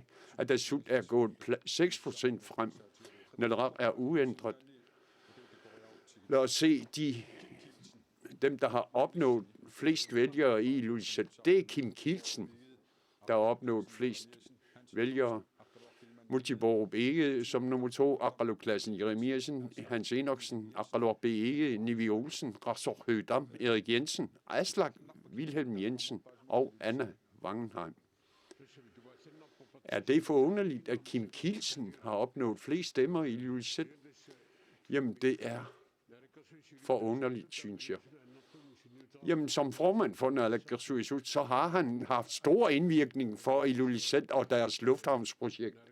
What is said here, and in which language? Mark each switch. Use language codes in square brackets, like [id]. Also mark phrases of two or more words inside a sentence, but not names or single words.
[da] Atassut er gået 6% frem. Naleraq er uændret. Lad os se, dem, der har opnået flest vælgere i Ilulissat, det er Kim Kielsen, der har opnået flest vælgere. Multiborg Bege som nummer 2, Aqaluk Klassen Jeremiasen, Hans Enoksen, Aqaluk Bege, Nivi Olsen, Rasor Høgdam, Erik Jensen, Aslak Wilhelm Jensen og Anna Wangenheim. Er det forunderligt, at Kim Kielsen har opnået flest stemmer i Ilulissat? Jamen, det er forunderligt, synes jeg. Jamen, som formand for Naalakkersuisut, så har han haft stor indvirkning for Ilulissat og deres lufthavnsprojekt.